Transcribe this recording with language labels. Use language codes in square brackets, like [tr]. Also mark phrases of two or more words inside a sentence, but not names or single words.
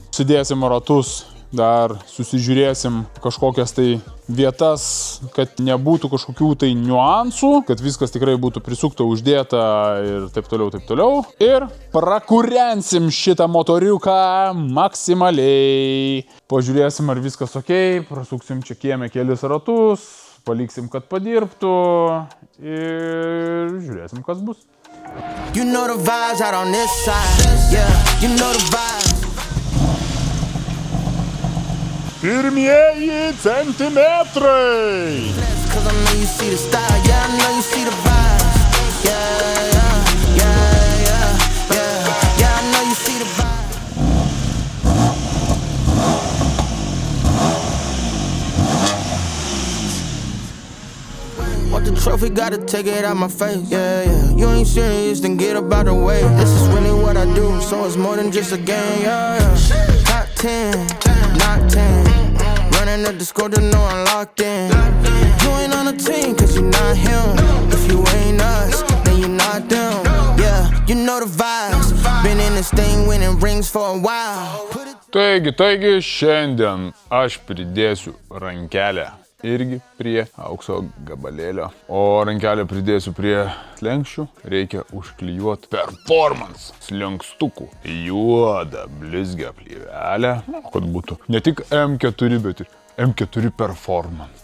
[lt] Sudėsim ratus, dar susižiūrėsim kažkokias tai vietas, kad nebūtų kažkokių tai niuansų, kad viskas tikrai būtų prisukta, uždėta ir taip toliau. Ir prakurensim šitą motoriuką maksimaliai. Pažiūrėsim, ar viskas ok, prasuksim čia kieme kelis ratus, paliksim, kad padirbtų ir žiūrėsim, kas bus. [en] You know the vibes out on this side, yeah, you know the vibes. [lt] Pirmieji centimetrai. [en] Cause I know you see the style, yeah, I know you see the vibes. Yeah, I know you see the vibes. Want the trophy, gotta take it out my face. Yeah. You ain't serious, then get up out the way. This is really what I do, so it's more than just a game. Yeah. Top 10, not 10. Running the disco, just know I'm locked in. You ain't on the team, cause you not him. If you ain't us, then you not them. Yeah, you know the vibes. Been in this thing winning rings for a while. [lt] Taigi, šiandien aš pridėsiu rankelę irgi prie aukso gabalėlio. O rankelę pridėsiu prie slenkščių. Reikia užklijuoti performance slenkstukų juodą blizgią plėvelę, kad būtų ne tik M4, bet ir M4 performance.